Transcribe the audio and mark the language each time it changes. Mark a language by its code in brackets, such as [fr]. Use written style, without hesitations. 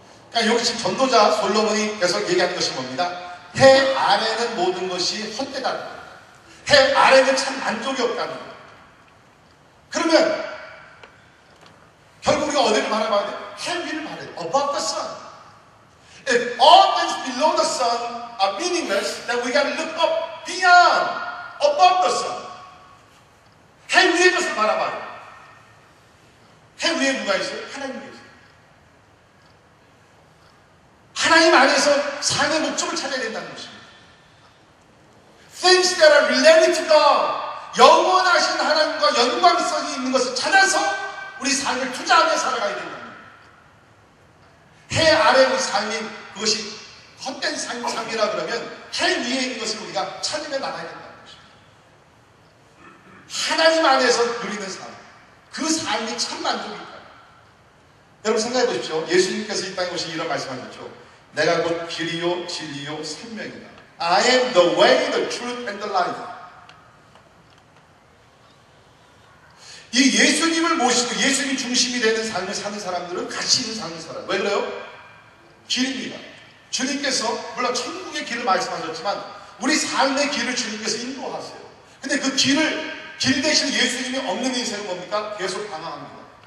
[ko] 그러니까 여기 지금 전도자 솔로몬이 계속 얘기하는 것이 뭡니다? 해 아래는 모든 것이 헛되다는 거예요. 해 아래는 참 만족이 없다는 거예요. 그러면 결국 우리가 어디를 바라봐야 돼? 해 위를 바라야 돼. [en] Above the sun. If all things below the sun are meaningless, then we got to look up beyond, above the sun. [ko] 해 위의 것을 바라봐요. 해 위에 누가 있어요? 하나님이 계세요. 하나님 안에서 삶의 목적을 찾아야 된다는 것입니다. [en] Things that are related to God, [ko] 영원하신 하나님과 연관성이 있는 것을 찾아서 우리 삶을 투자하며 살아가야 된다는 거예요. 해 아래 우리 삶이 그것이 헛된 삶이라 그러면 해 위에 있는 것을 우리가 찾으며 나가야 된다는 것입니다. 하나님 안에서 누리는 삶, 그 삶이 참 만족이 있다. 여러분 생각해 보십시오. 예수님께서 이 땅에 오시 이런 말씀하셨죠. 내가 곧 길이요 진리요 생명이다. [en] I am the way, the truth, and the life. [ko] 이 예수님을 모시고 예수님이 중심이 되는 삶을 사는 사람들은 가치 있는 삶을 살아요. 왜 그래요? 길입니다. 주님께서 물론 천국의 길을 말씀하셨지만 우리 삶의 길을 주님께서 인도하세요. 근데 그 길 대신 예수님이 없는 인생은 뭡니까? 계속 방황합니다.